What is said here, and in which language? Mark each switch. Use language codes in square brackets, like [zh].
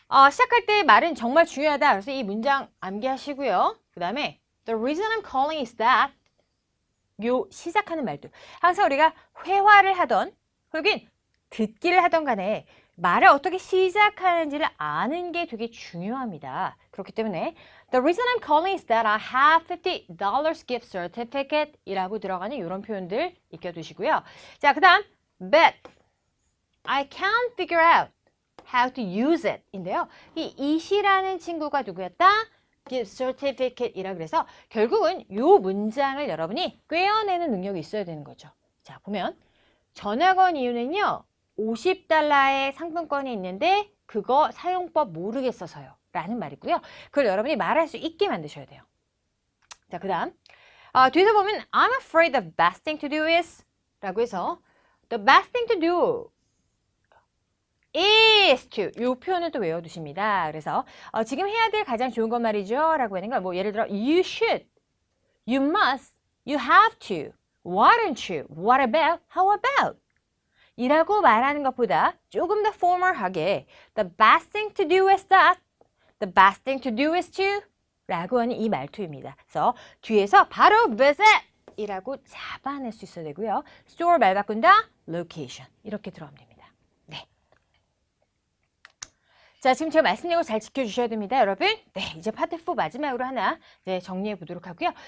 [ko] 시작할 때 말은 정말 중요하다. 그래서 이 문장 암기하시고요. 그 다음에 [en] The reason I'm calling is that [ko] 요 시작하는 말도 항상 우리가 회화를 하던 혹은 듣기를 하던 간에 말을 어떻게 시작하는지를 아는 게 되게 중요합니다. 그렇기 때문에 [en] The reason I'm calling is that I have $50 gift certificate [ko] 이라고 들어가는 이런 표현들 익혀두시고요. 자, 그 다음 [en] But I can't figure out how to use it [ko] 인데요. 이 it이라는 친구가 누구였다? gift certificate 이라 그래서 결국은 이 문장을 여러분이 꿰어내는 능력이 있어야 되는 거죠. 자, 보면 전화 건 이유는요. $50의 상품권이 있는데 그거 사용법 모르겠어서요. 라는 말이고요. 그걸 여러분이 말할 수 있게 만드셔야 돼요. 자, 그 다음 뒤에서 보면 [en] I'm afraid the best thing to do is [ko] 라고 해서 [en] the best thing to do is to [ko] 이 표현을 또 외워두십니다. 그래서 지금 해야 될 가장 좋은 건 말이죠. 라고 하는 건 뭐 예를 들어 [en] you should, you must, you have to, why don't you, what about, how about [ko] 이라고 말하는 것보다 조금 더 [en] formal하게 the best thing to do is that, the best thing to do is to [ko] 라고 하는 이 말투입니다. 그래서 뒤에서 바로 visit 이라고 잡아낼 수 있어야 되고요. store 말 바꾼다, location 이렇게 들어가면 됩니다. 네. 자, 지금 제가 말씀드린 거 잘 지켜주셔야 됩니다, 여러분. 네, 이제 파트 4 마지막으로 하나 정리해 보도록 하고요.